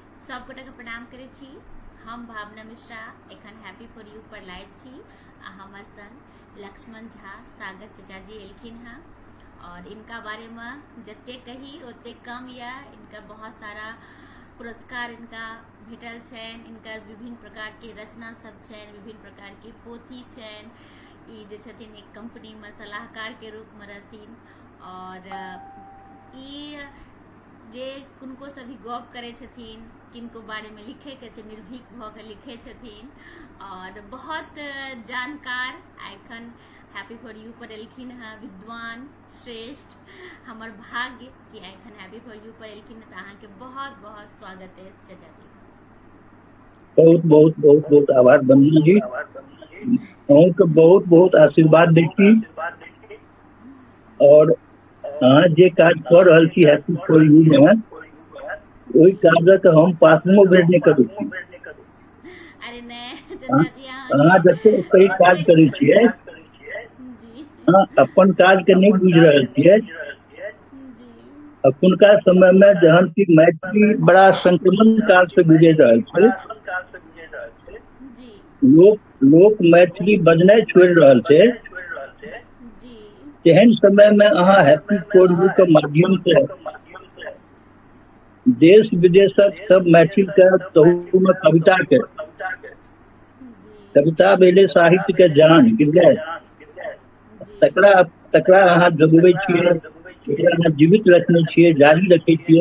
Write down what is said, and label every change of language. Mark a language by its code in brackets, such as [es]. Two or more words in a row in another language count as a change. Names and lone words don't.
[mai] सबगोटा के प्रणाम करे छी। हम भावना मिश्रा एखन हैप्पी फॉर यू पर लाइव छी आ हमर संग लक्ष्मण झा सागर चचा जी एलखिन हैं और इनका बारे में जते कही ओते कम या इनका बहुत सारा पुरस्कार इनका भेटल छनि। इनकर विभिन्न प्रकार के रचना सब छनि, विभिन्न प्रकार के पोथी छनि। ई जे छथिन एक कंपनी में सलाहकार के रूप में रहथिन और ई जे किनको से भी गप करे छथिन, किनको बारे में लिखे के निर्भीक भ के लिखे छथिन और बहुत जानकार एखन हैप्पी फॉर यू पर एलखिन हैं। विद्वान श्रेष्ठ हमर भाग्य कि एखन हैप्पी फॉर यू पर एलखिन तो अहाँ के बहुत बहुत स्वागत है चाचा जी। बहुत बहुत बहुत बहुत आभार बंदना जी, अहूँके बहुत बहुत आशीर्वाद दैती और अहाँ जे काज कर रहल छी हैप्पी फॉर यू में ओहि काजक हम पासमो भेजने करू छी। अरे नहीं चाचा जी, अहाँ जते कई काज करै छियै अहाँ अपन काज के नहीं बुझ रहल छियै। अखुनका समय में जहन की मैथिली बड़ा संक्रमण काल से गुजरि रहल छै, लोक मैथिली बजनाइ छोड़ि रहल छै, तेहन समय में अहाँ हैप्पी फॉर यू के माध्यम से देश विदेशक सब मैथिल के तहु में कविता भेले साहित्य के जान गिरलै तकरा अहाँ जगबै छियै, एकरा अहाँ जीवित रखने छियै, जारी रखे छियै।